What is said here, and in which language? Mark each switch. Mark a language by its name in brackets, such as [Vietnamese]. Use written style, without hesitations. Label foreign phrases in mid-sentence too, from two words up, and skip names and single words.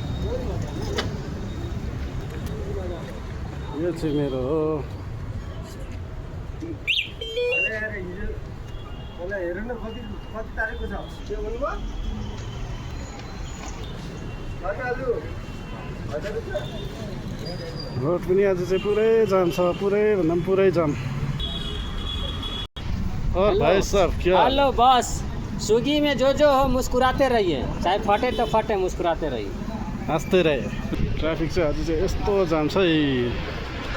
[Nepali] यो चाहिँ मेरो हो रोड पनि आज चाहिँ पुरै जाम छ पुरै भन्दा पनि पुरै जाम [Hindi] और भाई साहब क्या [English] hello boss [Hindi] स्विगी में जो हो मुस्कुराते रहिए चाहे फटे तो फटे मुस्कुराते रहिए [Nepali] हाँस्दै रहे ट्राफिक चाहिँ आज चाहिँ यस्तो जाम छ है